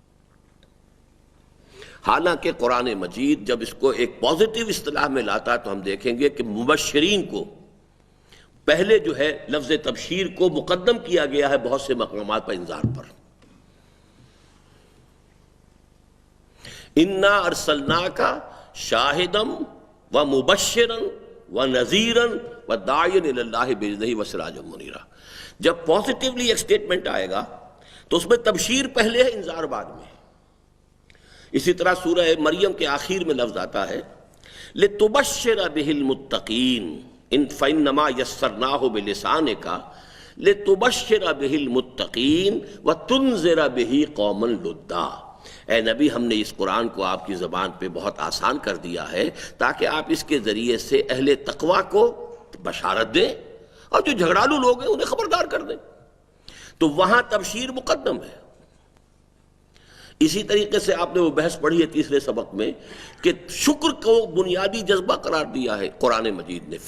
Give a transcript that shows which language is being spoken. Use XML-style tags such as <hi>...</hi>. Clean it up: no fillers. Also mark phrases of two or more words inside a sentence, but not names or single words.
<ur>حالانکہ قرآن مجید جب اس کو ایک پازیٹیو اصطلاح میں لاتا ہے تو ہم دیکھیں گے کہ مبشرین کو پہلے جو ہے لفظ تبشیر کو مقدم کیا گیا ہے بہت سے مقامات پر انذار پر.</ur> <ar>انا ارسلناک شاہدم و مبشرن و نذیرن و داعیا الی اللہ باذنہ و سراجا منیرا.</ar> <ur>جب پازیٹیولی ایک سٹیٹمنٹ آئے گا تو اس میں تبشیر پہلے ہے، انذار بعد میں. اسی طرح سورہ مریم کے آخر میں لفظ آتا ہے</ur> <ar>لِتُبَشِّرَ بِهِ الْمُتَّقِينَ فَإِنَّمَا يَسَّرْنَاهُ بِلِسَانِكَ لِتُبَشِّرَ بِهِ الْمُتَّقِينَ وَتُنذِرَ بِهِ قَوْمًا لُدًّا.</ar> <ur>اے نبی ہم نے اس قرآن کو آپ کی زبان پہ بہت آسان کر دیا ہے تاکہ آپ اس کے ذریعے سے اہل تقوی کو بشارت دیں اور جو جھگڑالو لوگ ہیں انہیں خبردار کر دیں۔ تو وہاں تبشیر مقدم ہے۔ اسی طریقے سے آپ نے وہ بحث پڑھی ہے تیسرے سبق میں کہ شکر کو بنیادی جذبہ قرار دیا ہے قرآن مجید نے۔</ur>